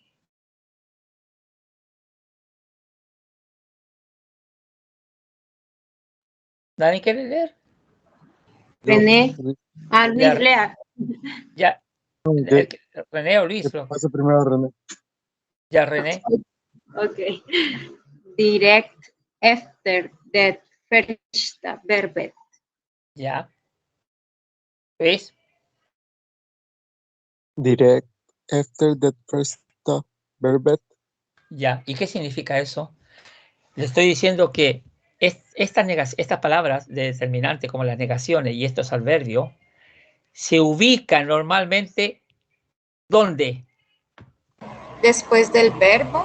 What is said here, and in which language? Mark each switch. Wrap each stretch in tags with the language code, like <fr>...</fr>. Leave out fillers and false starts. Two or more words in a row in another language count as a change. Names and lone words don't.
<es>¿Nadie quiere leer? René. Luis, Luis, Ya, lea. ya. ¿qué René o Luis. pasa primero, René? Ya, René. Ok.</es> <sv>Direct efter det första verbet.</sv> <es>Ya. ¿Ves?</es> <en>Direct after the first verbet.</en> <es>Ya. ¿Y qué significa eso? Le estoy diciendo que estas palabras de determinante, como las negaciones y estos adverbios, se ubican normalmente ¿dónde? Después del verbo.</es>